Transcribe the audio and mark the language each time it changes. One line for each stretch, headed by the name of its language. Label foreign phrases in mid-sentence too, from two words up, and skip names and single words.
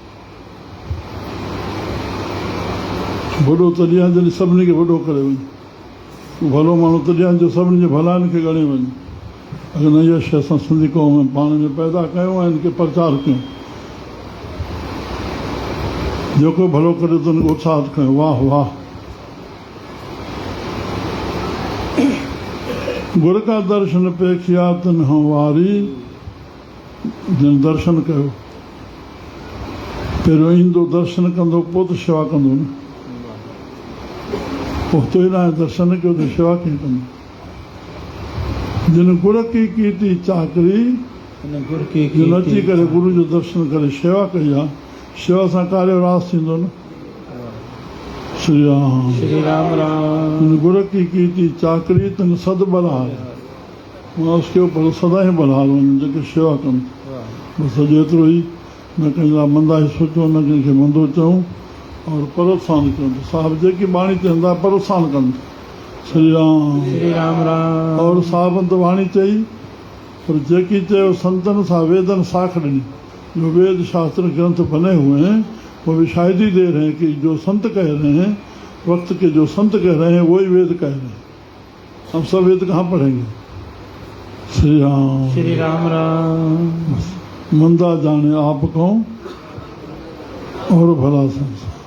Sindhi: वॾो तॾहिं आहे जॾहिं सभिनी खे वॾो करे वञे। भलो माण्हू तॾहिं आहे जो सभिनी जे भलाइनि खे ॻणे वञे। अगरि न इहा शइ असां सिंधी क़ौम में पाण में पैदा कयूं ऐं हिनखे प्रचार कयूं। जेको भलो करे त हुनखे उत्साहित कयूं। वाह वाह।
Punjabi: गुर का दर्शन पे किया तिन्हों वारी,
Sindhi: जिन दर्शन कयो। पहिरियों ईंदो दर्शन कंदो, पोइ त शेवा कंदो न। पोइ ई न आहे दर्शन कयो त शेवा कीअं कंदो।
Punjabi: जिन गुर की कीती चाकरी,
Sindhi: जिन अची करे गुरु जो दर्शन करे शेवा कई आहे, शेवा सां कार्य रास थींदो न। श्री राम। श्री राम राम।
Punjabi: गुर की कीती चाकरी तिन सद बलहार,
Sindhi: मां
Hindi: उसके ऊपर सदा ही
Sindhi: बलहार वञु जेके शेवा कनि। बसि एतिरो ई। न कंहिं लाइ मंदा ई सोचो, न कंहिंखे मंदो चऊं, और प्रोत्साहन कयूं। साहिब जेकी बाणी चवंदा प्रोत्साहन कनि। श्री राम। श्री राम राम। और साहिबनि त वाणी चई, पर जेकी चयो संतनि सां वेदनि साख ॾिनी।
Hindi: जो वेद शास्त्र ग्रंथ बने हुए हैं वो भी शायद ही दे रहे हैं कि जो संत कह रहे हैं वक्त के जो संत कह रहे हैं वही वेद कह रहे हैं। हम सब वेद कहाँ पढ़ेंगे? श्री राम। श्री राम राम। मंदा जाने आप कौन और भला संसार।